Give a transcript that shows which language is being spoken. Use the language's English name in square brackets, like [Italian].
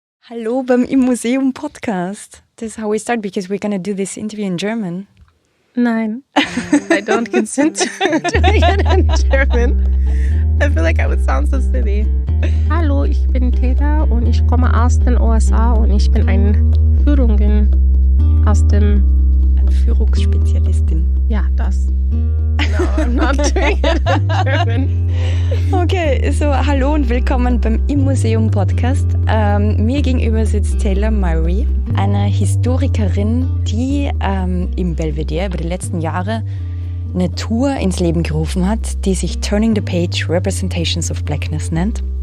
[German] Hallo beim Im Museum Podcast. [English] This is how we start because we're going to do this interview in German. [German] Nein, [English] I don't consent to doing it in German. I feel like I would sound so silly. [German] Hallo, ich bin Tayla und ich komme aus den USA und ich bin eine Führungen aus dem... Eine Führungsspezialistin. Ja, das. [English] No, I'm not doing it in German. [German] Okay, so hallo und willkommen beim Im Museum Podcast. Mir gegenüber sitzt Tayla Myree, eine Historikerin, die im Belvedere über die letzten Jahre eine Tour ins Leben gerufen hat, die sich Turning the Page Representations of Blackness nennt.